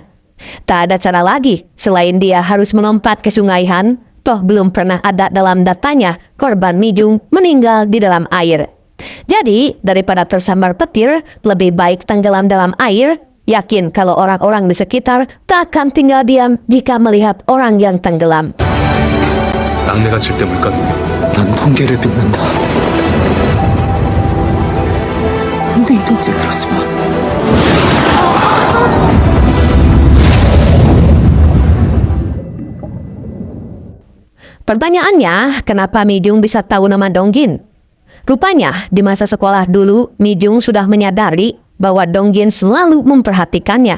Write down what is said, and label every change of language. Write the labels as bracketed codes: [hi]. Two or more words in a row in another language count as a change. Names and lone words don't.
[id] Tak ada cara lagi selain dia harus melompat ke Sungai Han, toh belum pernah ada dalam datanya korban Mijung meninggal di dalam air. Jadi, daripada tersambar petir, lebih baik tenggelam dalam air. Yakin kalau orang-orang di sekitar tak akan tinggal diam jika melihat orang yang tenggelam. [ko] 낙뢰가 칠 때 물가도 난 통계를 믿는다. 근데 이동재 그러지 마. [id] Pertanyaannya, kenapa Mijung bisa tahu nama Donggin? Rupanya, di masa sekolah dulu, Mijung sudah menyadari bahwa Donggin selalu memperhatikannya.